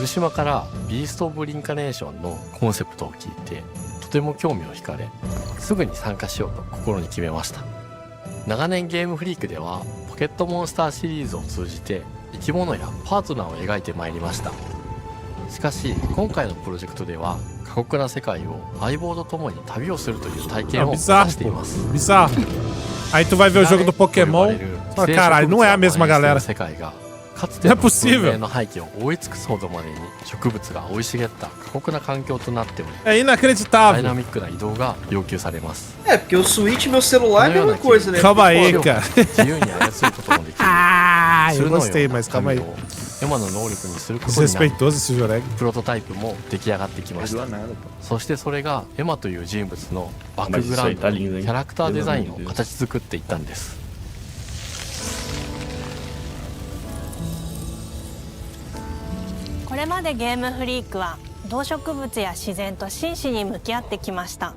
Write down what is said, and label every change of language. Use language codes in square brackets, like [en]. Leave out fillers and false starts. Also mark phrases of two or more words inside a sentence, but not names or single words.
[ja] 古島からビースト・オブ・リンカネーションのコンセプトを聞いてとても興味を惹かれ、すぐに参加しようと心に決めました。長年ゲームフリークではポケットモンスターシリーズを通じて生き物やパートナーを描いてまいりました。しかし今回のプロジェクトでは過酷な世界を相棒と共に旅をするという体験を目指しています。 [pt] Bizarro. Aí tu vai ver o jogo do Pokémon. Fala, caralho, não é a mesma galera. Não é possível. É inacreditável. É, porque o Switch e meu celular é a mesma coisa, né? Calma aí, cara. Ah, eu gostei, mas calma aí. Desrespeitoso esse Joreg. [ja] プロトタイプも出来上がってきました。そしてそれがエマという人物のバックグラウンド、キャラクターデザインを形作っていったんです。これまでゲームフリークは動植物や自然と真摯に向き合ってきました。